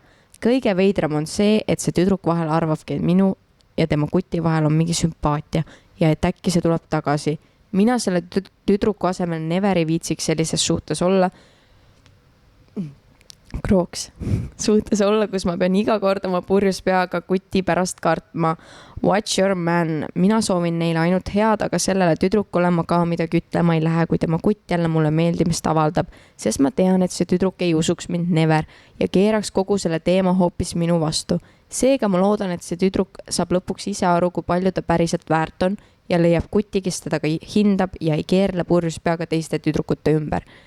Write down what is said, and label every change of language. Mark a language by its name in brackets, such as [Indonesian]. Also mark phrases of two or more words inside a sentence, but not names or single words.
[Estonian] Kõige veidram on see, et see tüdruk vahel arvabki, et minu ja tema kuti vahel on mingi sümpaatia ja et äkki see tuleb tagasi. Mina selle tüdruku asemel never ei viitsiks sellises suhtes olla. Suhtes olla, kus ma pean iga kord oma purjus peaga kuti pärast kartma. [English] Watch your man. [Estonian] Mina soovin neile ainult head, aga sellele tüdrukule ma ka midagi ütlema ei lähe, kui tema kutt jälle mulle meeldimist avaldab, sest ma tean, et see tüdruk ei usuks mind never ja keeraks kogu selle teema hoopis minu vastu. Seega ma loodan, et see tüdruk saab lõpuks ise aru, kui palju ta päriselt väärt on ja leiab kuti, kes teda ka hindab ja ei keerle purjus peaga teiste tüdrukute ümber.